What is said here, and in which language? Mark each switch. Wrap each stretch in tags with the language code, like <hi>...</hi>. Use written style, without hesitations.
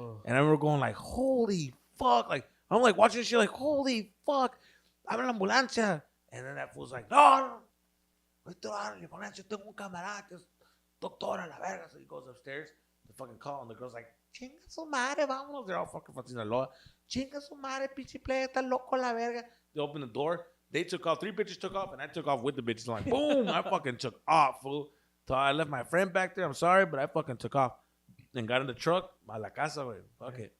<en>And I remember going like, holy fuck! Like I'm like watching this shit, like, holy fuck!</en> <es>Habla la ambulancia.</es> <en>And then that fool's like, no,</en> <es>estoy hablando la ambulancia, tengo un camarada que es doctor a la verga.</es> <en>So he goes upstairs to fucking call, and the girl's like,</en> <es>chinga su madre, vámonos.</es> <en>They're all fucking from Sinaloa.</en> <es>Chinga su madre, pinche playa, está loco la verga.</es> <en>They opened the door. They took off. 3 bitches took off, and I took off with the bitches. Like, boom, I fucking took off, fool. So I left my friend back there. I'm sorry, but I fucking took off. And got in the truck,</en> <es>a la casa, güey.</es> <en>Fuck it.</en>